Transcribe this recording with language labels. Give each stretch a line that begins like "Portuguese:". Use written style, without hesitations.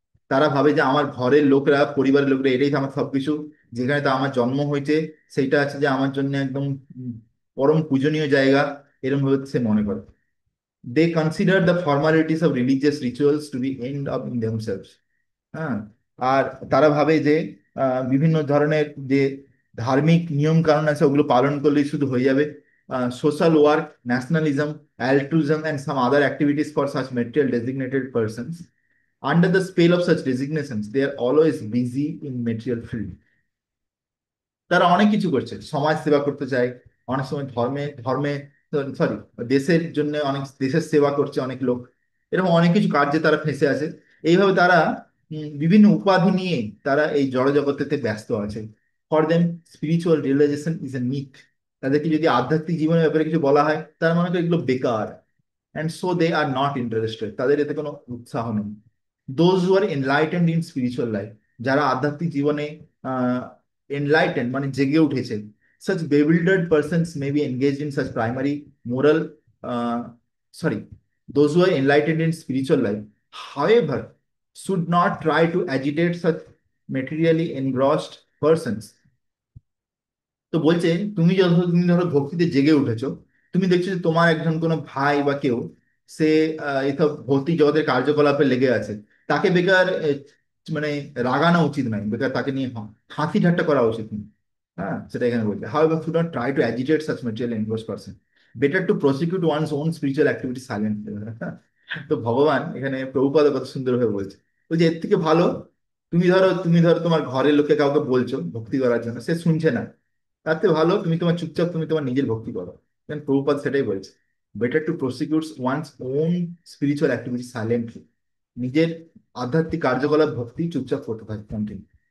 Bangla: তারা ভাবে যে আমার ঘরের লোকরা, পরিবারের লোকরা, এটাই তো আমার সবকিছু, যেখানে তো আমার জন্ম হয়েছে সেইটা আছে যে আমার জন্য একদম পরম পূজনীয় জায়গা, এরকম ভাবে সে মনে করে।
English: They consider the formalities of religious rituals to be end of in themselves.
Bangla: হ্যাঁ, আর তারা ভাবে যে বিভিন্ন ধরনের যে ধার্মিক নিয়ম কানুন আছে ওগুলো পালন করলেই শুধু হয়ে যাবে।
English: Social work, nationalism, altruism and some other activities for such material designated persons. Under the spell of such designations, they are always busy in material field.
Bangla: তারা অনেক কিছু করছে, সমাজ সেবা করতে চায়, অনেক সময় ধর্মে ধর্মে সরি দেশের জন্য অনেক দেশের সেবা করছে অনেক লোক, এরকম অনেক কিছু কার্যে তারা ফেঁসে আছে। এইভাবে তারা বিভিন্ন উপাধি নিয়ে তারা এই জড়জগতেতে ব্যস্ত আছে।
English: For them spiritual realization is a myth.
Bangla: তাদেরকে যদি আধ্যাত্মিক জীবনের ব্যাপারে কিছু বলা হয়, তার মনে করে এগুলো বেকার,
English: and so they are not interested,
Bangla: তাদের এতে কোনো উৎসাহ নেই।
English: those who are enlightened in spiritual life,
Bangla: যারা আধ্যাত্মিক জীবনে এনলাইটেন্ড মানে জেগে উঠেছে,
English: such bewildered persons may be engaged in such primary moral uh, sorry those who are enlightened in spiritual life, however, should not try to agitate such materially engrossed persons.
Bangla: তো বলছে, তুমি ধরো ভক্তিতে জেগে উঠেছো, তুমি দেখছো যে তোমার একজন কোনো ভাই বা কেউ, সে এসব ভৌতিক জগতের কার্যকলাপে লেগে আছে, তাকে বেকার মানে রাগানো উচিত নয়, বেকার তাকে নিয়ে হাসি ঠাট্টা করা উচিত নয়। হ্যাঁ, সেটা এখানে বলছে,
English: however should not try to agitate such material engrossed person, better to prosecute one's own spiritual activity silently.
Bangla: তো ভগবান এখানে প্রভুপাদ কত সুন্দরভাবে বলছে, বলছে এর থেকে ভালো, তুমি ধরো তোমার ঘরের লোককে কাউকে বলছো ভক্তি করার জন্য, সে শুনছে না, তার থেকে ভালো তুমি তোমার চুপচাপ তুমি তোমার নিজের ভক্তি করো। দেন প্রভুপাদ সেটাই বলছে,
English: better to prosecute one's own spiritual activity silently,
Bangla: নিজের আধ্যাত্মিক কার্যকলাপ ভক্তি চুপচাপ করতে থাকে কন্টিনিউ।